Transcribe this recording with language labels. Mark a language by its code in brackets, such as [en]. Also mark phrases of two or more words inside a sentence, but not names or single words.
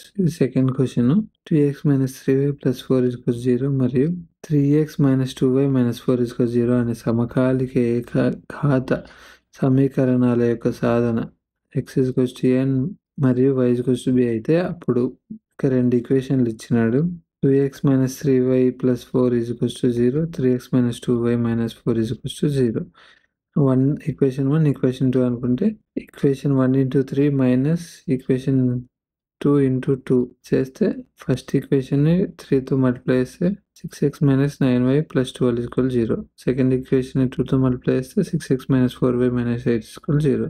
[te] ఇది [en] second question. [te] 2x - 3y + 4 = 0 మరియు 3x - 2y - 4 = 0 అనే సమకాలిక ఏకఘాత సమీకరణాల యొక్క సాధన x n మరియు y b అయితే అప్పుడు రెండు ఈక్వేషన్లు ఇచ్చినాడు. 2x - 3y + 4 = 0, 3x - 2y - 4 = 0. ఈక్వేషన్ 1, ఈక్వేషన్ 2 అనుకుంటే ఈక్వేషన్ 1 × 3 మైనస్ ఈక్వేషన్ 2 × 2 చేస్తే [en] first equationni [te] 3తో మల్టిప్లై చేస్తే 6x - 9y + 12 = 0. [en] second equation [te] 2తో మల్టిప్లై చేస్తే 6x - 4y - 8 = 0.